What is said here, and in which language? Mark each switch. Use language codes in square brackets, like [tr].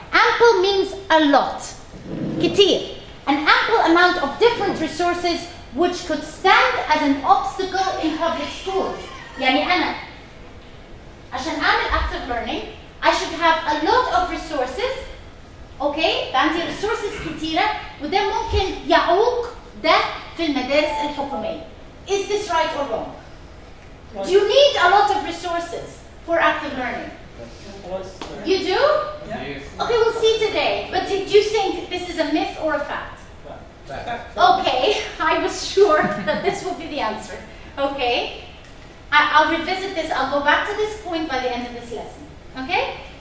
[en] Ample means a lot. كتير. An ample amount of different resources which could stand as an obstacle in public schools. [ar] يعني أنا عشان أعمل [en] active learning I should have a lot of resources. Okay? [ar] عندي resources كتيرة وده ممكن يعوق ده في المدارس الحكومية. [en] Is this right or wrong? Do you need a lot of resources for active learning? You do? Yes. Okay, we'll see today. But do you think this is a myth or a fact? Okay, I was sure that this would be the answer. Okay, I'll revisit this. I'll go back to this point by the end of this lesson. Okay?